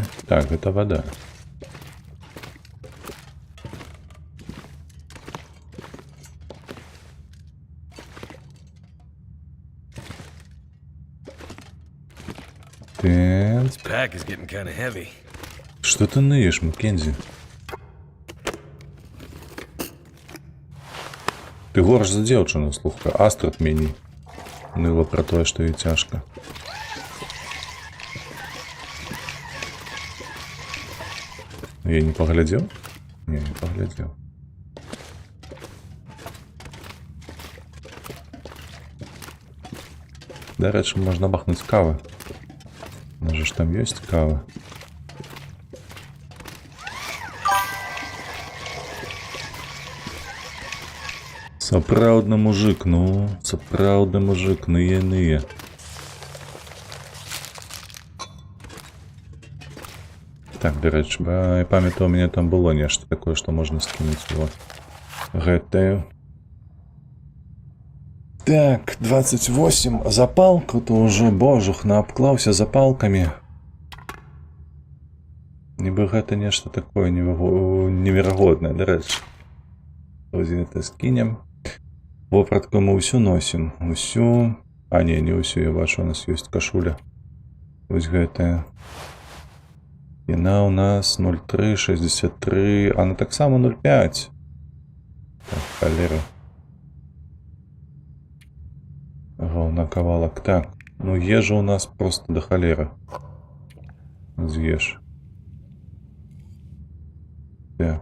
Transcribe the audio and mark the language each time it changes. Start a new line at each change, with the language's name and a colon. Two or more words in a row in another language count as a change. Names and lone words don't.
Belarusian: Так, гэта вада.
English: This pack is getting kind of heavy.
Russian: Что ты ныешь, Маккензи?
Belarusian: Ты горш за дзеўчыну, слухай. Астрад меней ныла пра тое, што ёй цяжка.
Russian: Я не поглядел? Не поглядел. Да, раньше можно бахнуть кавы. У нас же там есть кава.
Belarusian: Сапраўдны мужик, ну, сапраўдны мужик, ныя.
Ukrainian: Так, до речі, я пам'ятаю, у мене там було
Russian: нечто такое,
Ukrainian: що можна скинути.
Belarusian: Вот. Гэтаю. Так, 28. Запалку, то уже божух наобклаўся запалками. Нібы гэта нешта такое неверагоднае,
Ukrainian: до речі.
Belarusian: Ось гэта скинем. Вопратку мы ўсю носим. Усю. А, не усю, я бачу,
Russian: у нас есть
Belarusian: кашуля. Ось гэтая. Яна у нас 0,363, а она так само 0,5. Так, холера. Ровно кавалок. Так, ну ежа у нас просто до холера. З'ешь. Так.